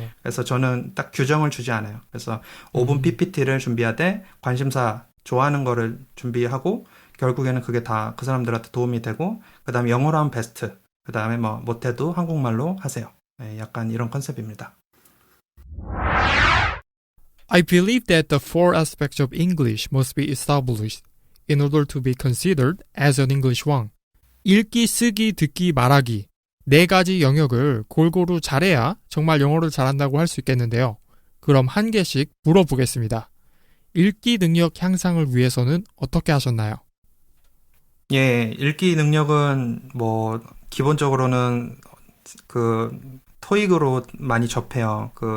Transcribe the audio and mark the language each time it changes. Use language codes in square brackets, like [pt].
[ko] 그래서 저는 딱 규정을 주지 않아요. 그래서 5분 PPT를 준비하되 관심사 좋아하는 거를 준비하고 결국에는 그게 다 그 사람들한테 도움이 되고 그 다음에 영어로 하면 베스트. 그 다음에 못해도 한국말로 하세요. 네, 약간 이런 컨셉입니다. [en] I believe that the four aspects of English must be established in order to be considered as an English one. [ko] 읽기, 쓰기, 듣기, 말하기. 4가지 영역을 골고루 잘해야 정말 영어를 잘한다고 할 수 있겠는데요. 그럼 한 개씩 물어보겠습니다. 읽기 능력 향상을 위해서는 어떻게 하셨나요? 예, 읽기 능력은 기본적으로는 토익으로 많이 접해요.